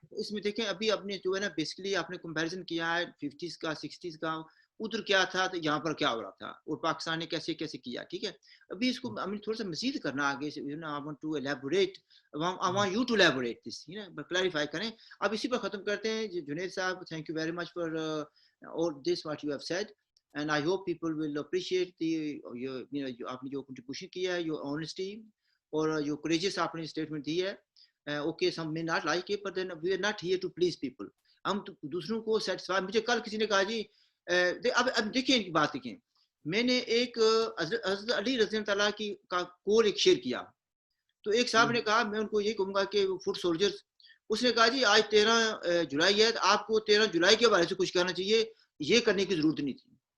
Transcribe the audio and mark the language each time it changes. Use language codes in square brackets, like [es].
[ur] اس میں دیکھیں ابھی آپ نے جو ہے نا بیسکلی آپ نے کمپیریزن کیا ہے 50s کا 60s کا, ادھر کیا تھا تو یہاں پر کیا ہو رہا تھا, اور پاکستان نے کیسے کیا. ٹھیک ہے, ابھی اس کو ہمیں تھوڑا سا مزید کرنا آگے سے, [en] I want to elaborate, I want you to elaborate this, [ur] clarify کریں. اب اسی پر ختم کرتے ہیں. [en] جنید صاحب, thank you very much for all this what you have said, and I hope people will appreciate [ur] آپ نے جو کنٹریبیوشن کیا ہے, [en] your honesty اور جو courageous [ur] آپ نے اسٹیٹمنٹ دی ہے. [en] okay, some may not like it, but then we are not here to please people. [ur] ہم دوسروں کو سیٹسفائی. مجھے کل کسی نے کہا جی اب دیکھیں ایک بات دیکھیں, میں نے ایک حضرت علی رضی اللہ تعالیٰ کی کا کول ایک شیئر کیا, تو ایک صاحب نے کہا میں ان کو یہ کہوں گا کہ فوڈ سولجرز, اس نے کہا جی آج 13 جولائی ہے, آپ کو 13 جولائی کے بارے سے کچھ کہنا چاہیے, یہ کرنے کی ضرورت نہیں تھی.